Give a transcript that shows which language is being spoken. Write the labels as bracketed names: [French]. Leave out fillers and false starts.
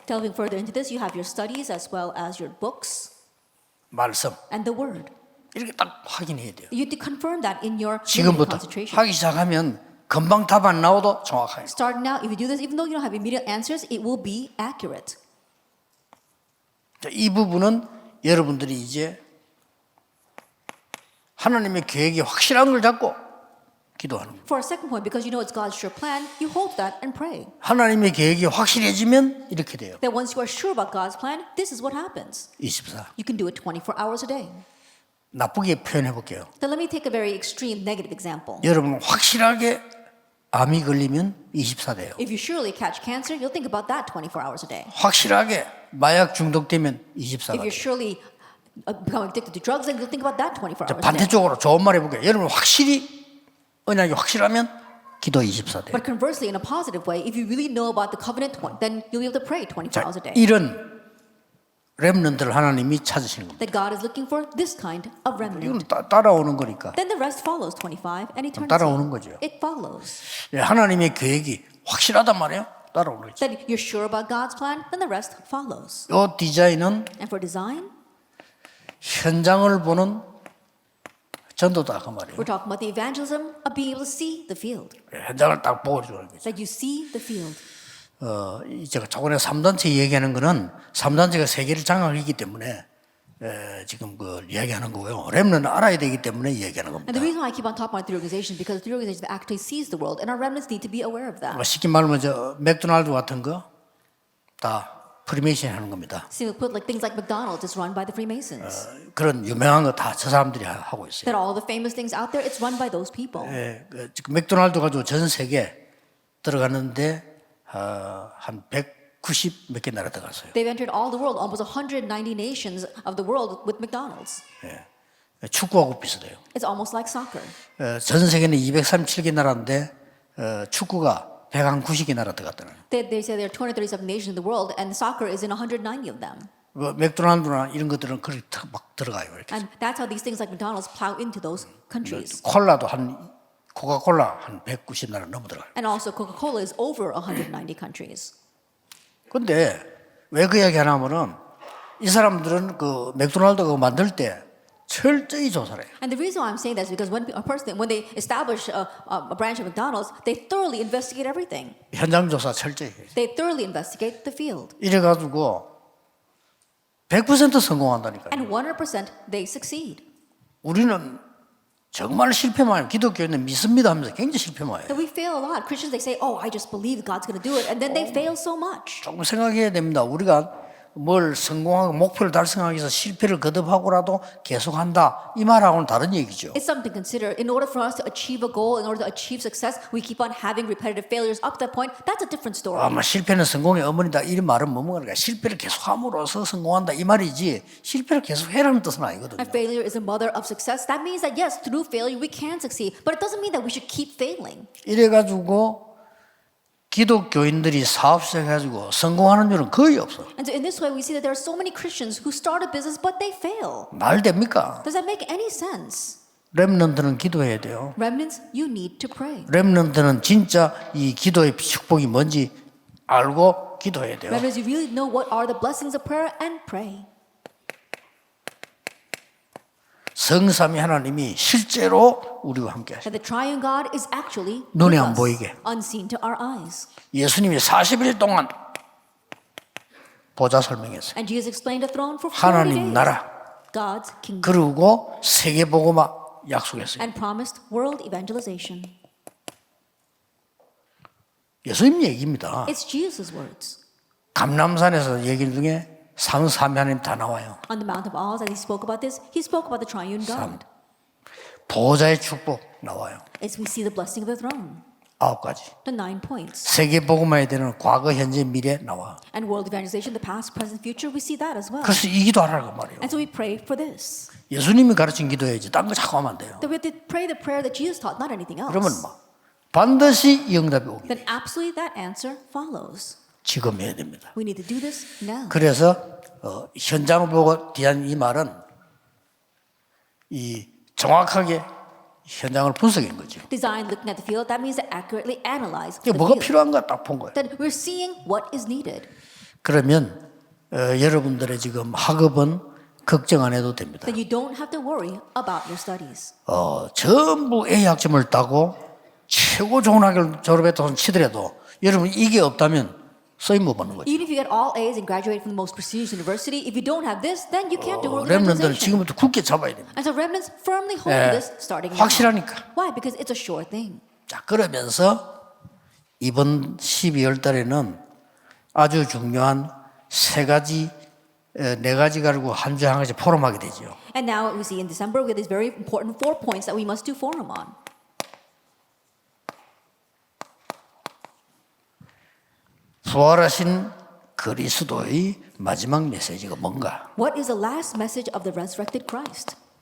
[English] Delving further into this, you have your studies as well as your books [Korean] 말씀 [English] and the word. [Korean] 이렇게 딱 확인해야 돼요. [English] You have to confirm that in your [Korean] 지금부터 [English] concentration. [Korean] 하기 시작하면 금방 답 안 나와도 정확하게. [English] Starting now, if you do this, even though you don't have immediate answers, it will be accurate. [Korean] 이 부분은 여러분들이 이제 하나님의 계획이 확실한 걸 잡고 기도하는 거예요. [English] For a second point, because you know it's God's sure plan, you hold that and pray. [Korean] 하나님의 계획이 확실해지면 이렇게 돼요. [English] That once you are sure about God's plan, this is what happens. [Korean] 24. [English] You can do it 24 hours a day. [Korean] 나쁘게 표현해 볼게요. [English] Then let me take a very extreme negative example. [Korean] 여러분 확실하게 암이 걸리면 24 돼요. [English] If you surely catch cancer, you'll think about that 24 hours a day. [Korean] 확실하게 마약 중독되면 24가 [English] If you're [Korean] 돼요. [English] surely becoming addicted to drugs, then you'll think about that 24 hours a day. [Korean] 반대쪽으로 좋은 말 해볼게요. 여러분 확실히 언약이 확실하면 기도 24 돼요. [English] But conversely, in a positive way, if you really know about the covenant, then you'll be able to pray 24 [Korean] 자, [English] hours a day. [Korean] 이런 렘넌트를 하나님이 찾으시는 겁니다. [English] That God is looking for this kind of [Korean] 이건 [English] remnant. [Korean] 따라오는 거니까. [English] Then the rest follows 25 and eternity. [Korean] 따라오는 거죠. [English] It follows. [Korean] 예, 하나님의 계획이 확실하단 말이에요. 따라오는 거죠. [English] That you're sure about God's plan, then the rest follows. [Korean] 이 디자인은 [English] And for design, [Korean] 현장을 보는 전도다 그 말이에요. [English] we're talking about the evangelism of being able to see the field. [Korean] 현장을 딱 보여주는 거죠. [English] That you see the field. [Korean] 제가 저번에 3단체 얘기하는 거는 3단체가 세계를 장악했기 때문에 지금 그 이야기하는 거고요. 렘넌은 알아야 되기 때문에 이야기하는 겁니다. [English] And the reason why I keep on talking about the organization because the organization actually sees the world, and our remnants need to be aware of that. [Korean] 쉽게 말하면 저 맥도날드 같은 거 다 프리메이션 하는 겁니다. [English] Simply put, like things like McDonald's is run by the Freemasons. [Korean] 그런 유명한 거 다 저 사람들이 하고 있어요. [English] That all the famous things out there, it's run by those people. [Korean] 지금 맥도날드 가지고 전 세계 들어갔는데 한 190 몇 개 나라 들어갔어요. [English] They've entered all the world, almost 190 nations of the world with McDonald's. [Korean] 축구하고 비슷해요. [English] It's almost like soccer. [Korean] 전 세계는 237개 나라인데 축구가 190개 나라 들어갔다는. [English] They say there are 237 nations in the world, and soccer is in 190 of them. [Korean] 맥도날드나 이런 것들은 그렇게 막 들어가요. 이렇게. [English] And that's how these things like McDonald's plow into those countries. [Korean] 콜라도 코카콜라 한 190 나라 넘어 들어가요. [English] And also Coca-Cola is over 190 countries. [Korean] 근데 왜 그 이야기 하냐면은 이 사람들은 그 맥도날드가 만들 때 철저히 조사를 해요. [English] And the reason why I'm saying that is because when they establish a branch of McDonald's, they thoroughly investigate everything. [Korean] 현장 조사 철저히 해요. [English] They thoroughly investigate the field. [Korean] 이래가지고 100% 성공한다니까요. [English] And 100% they succeed. [Korean] 우리는 정말 실패만 해요. 기독교인은 믿습니다 하면서 굉장히 실패만 해요. [English] That we fail a lot. Christians, they say, oh, I just believe God's going to do it. And then they fail so much. [Korean] 조금 생각해야 됩니다. 우리가 뭘 성공하고 목표를 달성하기 위해서 실패를 거듭하고라도 계속한다. 이 말하고는 다른 얘기죠. [English] It's something to consider. In order for us to achieve a goal, in order to achieve success, we keep on having repetitive failures up to that point. That's a different story. [Korean] 아마 실패는 성공의 어머니다. 이런 말은 뭐뭐가 실패를 계속함으로써 성공한다 이 말이지 실패를 계속해라는 뜻은 아니거든요. [English] And failure is a mother of success. That means that yes, through failure we can succeed, but it doesn't mean that we should keep failing. [Korean] 이래가지고 기독교인들이 사업 시작해가지고 성공하는 일은 거의 없어. [English] And so in this way, we see that there are so many Christians who start a business, but they fail. [Korean] 말 됩니까? [English] Does that make any sense? [Korean] 렘넌트는 기도해야 돼요. [English] Remnants, you need to pray. [Korean] 렘넌트는 진짜 이 기도의 축복이 뭔지 알고 기도해야 돼요. [English] Remnants, you really know what are the blessings of prayer and pray. [Korean] 성삼위 하나님이 실제로 우리와 함께 하시고 [English] That the triune God is actually [Korean] 눈에 [English] with [Korean] 안 [English] us, [Korean] 보이게. [English] unseen to our eyes. [Korean] 예수님이 40일 동안 보좌 설명했어요. [English] And Jesus explained the throne for 40 [Korean] 하나님 [English] days. [Korean] 나라. [English] God's kingdom. [Korean] 그리고 세계복음화 약속했어요. [English] And promised world evangelization. [Korean] 예수님 얘기입니다. [English] It's Jesus' words. [Korean] 감람산에서 얘기 중에 삼삼위 하나님 다 나와요. [English] On the Mount of Olives, as he spoke about this, he spoke about the triune God. [Korean] 보좌의 축복 나와요. [English] As we see the blessing of the throne. [Korean] 9가지. [English] The 9 points. [Korean] 세계복음화에 대한 과거, 현재, 미래 나와. [English] And world evangelization, the past, present, future, we see that as well. [Korean] 그래서 이 기도하라고 말이에요. And so we pray for this. 예수님이 가르친 기도해야지. 딴 거 자꾸 하면 안 돼요. [English] That we have to pray the prayer that Jesus taught, not anything else. [Korean] 그러면 뭐 반드시 응답이 오기. [English] Then absolutely that answer follows. [Korean] 지금 해야 됩니다. [English] We need to do this now. [Korean] 그래서 현장을 보고 대한 이 말은 이 정확하게 현장을 분석한 거죠. [English] Design looking at the field, that means to accurately analyze [Korean] 이게 뭐가 [English] field. [Korean] 필요한가 딱 본 거예요. [English] That we're seeing what is needed. [Korean] 그러면 여러분들의 지금 학업은 걱정 안 해도 됩니다. [English] Then you don't have to worry about your studies. [Korean] 전부 A 학점을 따고 최고 좋은 학교를 졸업했다고 치더라도 여러분 이게 없다면 써임 못 받는 거죠. [English] Even if you get all A's and graduate from the most prestigious university, if you don't have this, then you can't do world [Korean] 렘넌트는 [English] evangelization. [Korean] 지금부터 굳게 잡아야 됩니다. [English] And so remnants firmly hold this starting now. [Korean] 확실하니까. [English] Why? Because it's a sure thing. [Korean] 자, 그러면서 이번 12월 달에는 아주 중요한 네 가지 가지고 한 주에 한 가지 포럼하게 되죠. [English] And now we see in December we have these very important 4 points that we must do forum on. [Korean] 부활하신 그리스도의 마지막 메시지가 뭔가? [English] What is the last message of the resurrected Christ?